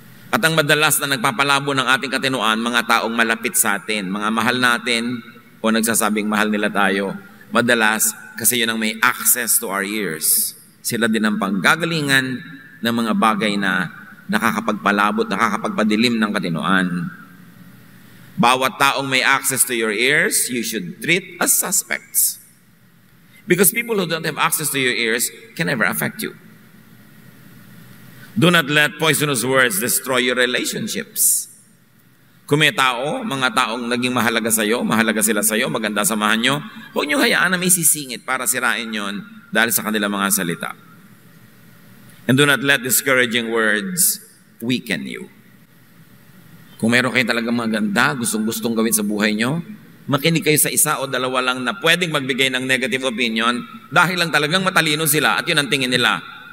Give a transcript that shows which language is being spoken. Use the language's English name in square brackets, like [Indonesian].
[Filipino] At ang madalas na nagpapalabo ng ating katinuan, mga taong malapit sa atin, mga mahal natin o nagsasabing mahal nila tayo, madalas kasi yun ang may [English] access to our ears. [Filipino] Sila din ang panggagalingan ng mga bagay na nakakapagpalabot, nakakapagpadilim ng katinuan. Bawat taong may [English] access to your ears, you should treat as suspects. Because people who don't have access to your ears can never affect you. Do not let poisonous words destroy your relationships. [Filipino] Kung may tao, mga taong naging mahalaga sa'yo, mahalaga sila sa'yo, maganda samahan nyo, huwag nyo hayaan na may sisingit para sirain yon dahil sa kanilang mga salita. [English] And do not let discouraging words weaken you. [Filipino] Kung meron kayo talagang maganda, gustong-gustong gawin sa buhay nyo, makinig kayo sa isa o dalawa lang na pwedeng magbigay ng negative opinion dahil lang talagang matalino sila at yun ang tingin nila.